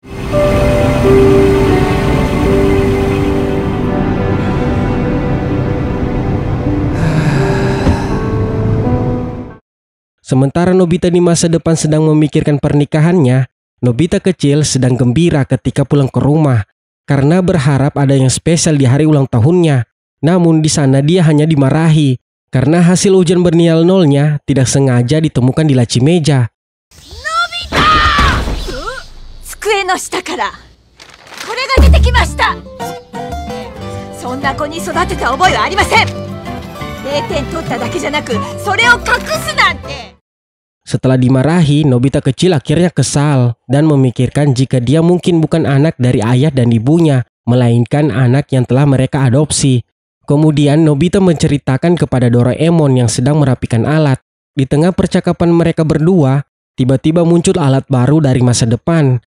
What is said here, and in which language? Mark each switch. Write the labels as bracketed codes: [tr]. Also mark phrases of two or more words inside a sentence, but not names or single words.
[id] Sementara Nobita di masa depan sedang memikirkan pernikahannya, Nobita kecil sedang gembira ketika pulang ke rumah karena berharap ada yang spesial di hari ulang tahunnya. Namun di sana dia hanya dimarahi karena hasil ujian bernilai nolnya tidak sengaja ditemukan di laci meja. Nobita! [ja] 机の下からこれが出てきました。そんな子に育てた覚えはありません。0点取っただけじゃなく、それを隠すなんて。 [id] Setelah dimarahi, Nobita kecil akhirnya kesal dan memikirkan jika dia mungkin bukan anak dari ayah dan ibunya, melainkan anak yang telah mereka adopsi. Kemudian Nobita menceritakan kepada Doraemon yang sedang merapikan alat. Di tengah percakapan mereka berdua, tiba-tiba muncul alat baru dari masa depan.